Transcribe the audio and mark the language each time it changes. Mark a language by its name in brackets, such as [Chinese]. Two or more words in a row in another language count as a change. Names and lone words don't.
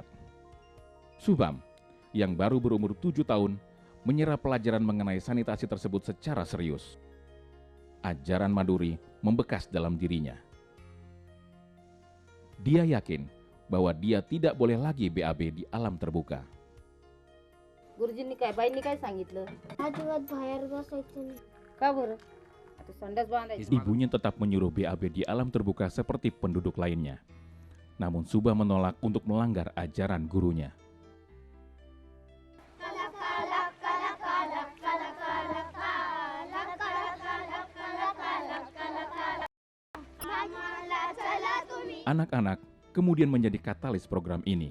[Indonesian] Subam, yang baru berumur 7 tahun, menyerap pelajaran mengenai sanitasi tersebut secara serius. Ajaran Maduri membekas dalam dirinya. Dia yakin bahwa dia tidak boleh lagi BAB di alam terbuka. [Marathi] गुरुजींनी काय बाईंनी काय सांगितलं अजिबात बाहेर बसायचं नाही. का बरं आता संडास बांधायची [Indonesian] Ibunya tetap menyuruh BAB di alam terbuka seperti penduduk lainnya. Namun Subam menolak untuk melanggar ajaran gurunya. Anak-anak kemudian menjadi katalis program ini.